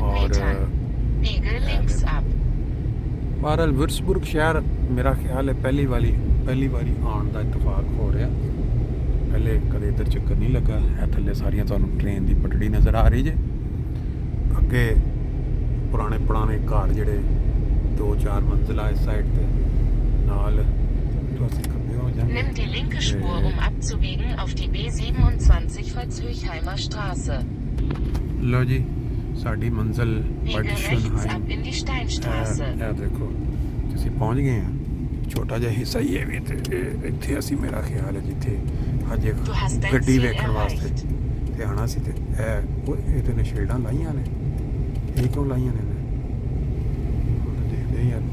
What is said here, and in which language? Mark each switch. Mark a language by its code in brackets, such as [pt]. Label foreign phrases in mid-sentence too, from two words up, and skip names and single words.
[pa] ਔਰ ਬਹਰਹਾਲ ਵਿਰਸਬੁਰਗ ਸ਼ਹਿਰ ਮੇਰਾ ਖਿਆਲ ਹੈ ਪਹਿਲੀ ਵਾਰੀ ਆਉਣ ਦਾ ਇਤਫਾਕ ਹੋ ਰਿਹਾ। ਪਹਿਲੇ ਕਦੇ ਇੱਧਰ ਚੱਕਰ ਨਹੀਂ ਲੱਗਾ। ਇਹ ਥੱਲੇ ਸਾਰੀਆਂ ਤੁਹਾਨੂੰ ਟ੍ਰੇਨ ਦੀ ਪਟੜੀ ਨਜ਼ਰ ਆ ਰਹੀ ਜੇ। ਅੱਗੇ ਪੁਰਾਣੇ ਘਰ ਜਿਹੜੇ 2-4 ਮੰਜ਼ਿਲਾ ਇਸ ਸਾਈਡ ਤੇ ਨਾਲ ਤੋਂ ਅਸੀਂ ਖੱਬੇ ਹੋ ਜਾਂਦੇ। [de] Nimm die linke Spur, abzubiegen auf die B27 Veitshöchheimer Straße. [pa] ਲਓ ਜੀ ਸਾਡੀ ਮੰਜ਼ਿਲ [de] Biege rechts ab in die Steinstraße. [pa] ਇਹ ਦੇਖੋ ਤੁਸੀਂ ਪਹੁੰਚ ਗਏ ਆ। ਛੋਟਾ ਜਿਹਾ ਹਿੱਸਾ ਹੀ ਹੈ ਵੀ ਇੱਥੇ ਅਸੀਂ ਮੇਰਾ ਖਿਆਲ ਹੈ ਜਿੱਥੇ ਅੱਜ ਗੱਡੀ ਵੇਖਣ ਵਾਸਤੇ ਤੇ ਆਉਣਾ ਸੀ ਤੇ ਇਹ ਤੇ ਸ਼ੀਲਡਾਂ ਲਾਈਆਂ ਨੇ। ਇਹ ਕਿਉਂ ਲਾਈਆਂ ਨੇ ਦੇਖਦੇ ਯਾਰ।